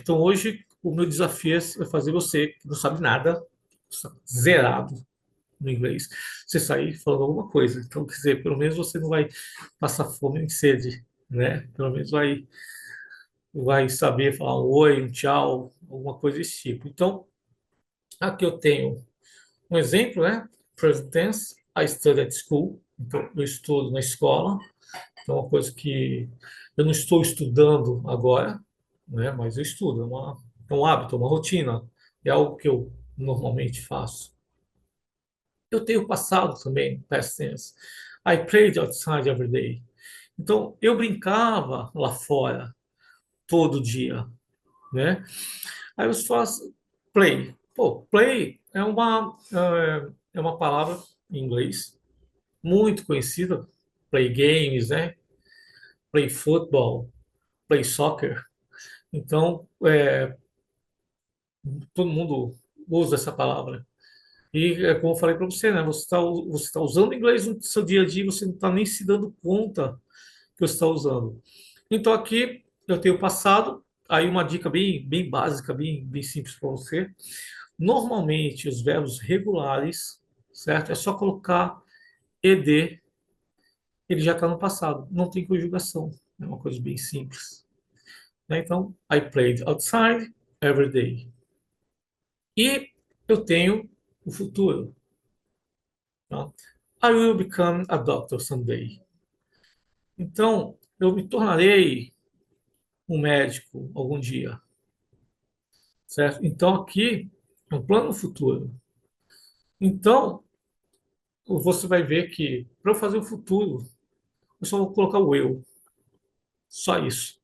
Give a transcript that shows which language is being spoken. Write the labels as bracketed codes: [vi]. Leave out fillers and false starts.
[pt] Então, hoje, o meu desafio é fazer você, que não sabe nada, zerado no inglês, você sair falando alguma coisa. Então, quer dizer, pelo menos você não vai passar fome nem sede, né? Pelo menos vai saber falar um oi, um tchau, alguma coisa desse tipo. Então, aqui eu tenho um exemplo, né? [en] Present tense, I study at school. [pt] Então, eu estudo na escola. Então, é uma coisa que eu não estou estudando agora, né? Mas eu estudo. É um hábito, é uma rotina. É algo que eu normalmente faço. Eu tenho passado também, past tense. [en] I played outside every day. [pt] Então, eu brincava lá fora todo dia, né? Aí você fala assim, play. Pô, play é uma palavra em inglês muito conhecida. [en] Play games, né? Play football, play soccer. [pt] Então, todo mundo usa essa palavra. E é como eu falei para você, né? Você tá usando inglês no seu dia a dia, você não está nem se dando conta que você está usando. Então, aqui eu tenho passado. Aí uma dica bem básica, bem simples para você. Normalmente, os verbos regulares, certo? É só colocar ed, ele já está no passado, não tem conjugação. É uma coisa bem simples, né? Então, [en] I played outside every day. [pt] E eu tenho o futuro, tá? [en] I will become a doctor someday. [pt] Então, eu me tornarei um médico algum dia, certo? Então, aqui é um plano futuro. Então, você vai ver que para eu fazer o futuro, eu só vou colocar o eu. Só isso.